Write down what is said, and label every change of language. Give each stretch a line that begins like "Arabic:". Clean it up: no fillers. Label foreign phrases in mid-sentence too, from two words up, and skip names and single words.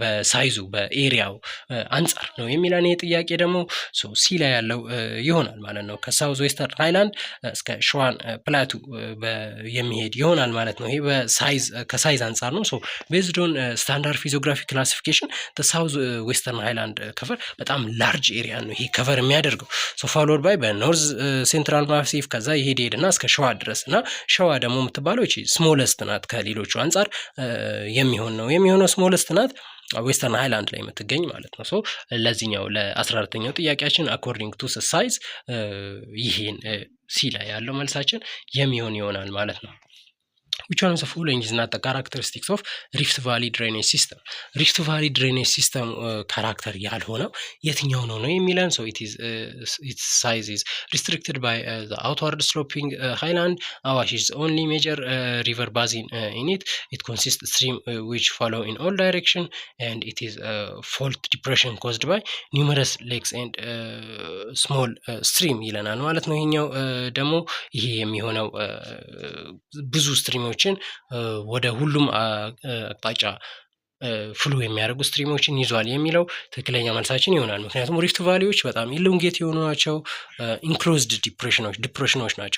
Amharic: በሳይዙ በኤሪያው አንጻር ነው የሚለን። ጥያቄ ደግሞ ሲ ላይ ያለው ይሆናል ማለት ነው። ከሳውዝ ዌስተርን ሃይላንድ እስከ ሸዋን ፕላቱ የሚሄድ ይሆናል ማለት ነው። ይሄ በሳይዝ ከሳይዝ አንጻር ነው።
English: so based on standard physiography classification
Amharic: ሳውዝ ዌስተርን ሃይላንድ ከቨር በጣም
English: large area
Amharic: ነው ይሄ ከቨር የሚያደርገው።
English: so followed by
Amharic: በኖርዝ ሴንትራል ማሲቭ ከዛ ይሄድና እስከ ሸዋ ድረስ እና ሸዋ ደግሞ የምትባለው እቺ ስሞለስት ናት ከሌሎቹ አንጻር የሚሆነው ስሞለስት ናት ዌስተርን ሃይላንድ ላይ የምትገኝ ማለት ነው። ሶ ለዚህኛው ለ14ኛው ጥያቄያችን
English: according to size
Amharic: ይሄን ሲ ላይ ያለው መልሳችን የሚሆን ይሆናል ማለት ነው።
English: which one of the following is not the characteristics of Rift Valley drainage system? Rift Valley drainage system character
Amharic: ያልሆነው የትኛው ነው የሚለን?
English: so its size is restricted by the outward sloping highland. Awash is only major river basin in it. It consists of stream which follow in all direction and it is fault depression caused by numerous lakes and small stream
Amharic: ይለናል ማለት ነው። ይሄኛው ደግሞ ይሄ የሚሆነው ብዙ ስትሪሞችን ወደ ሁሉም አቅጣጫ ፍሎ የሚያደርጉ ስትሪሞችን ይዟል የሚለው ትክክለኛ መልሳችን ይሆናል። ምክንያቱም ሪፍት ቫሊዎች በጣም ኢሉንጌት የሆኑ ናቸው፣
English: enclosed depressions
Amharic: ናቸው፣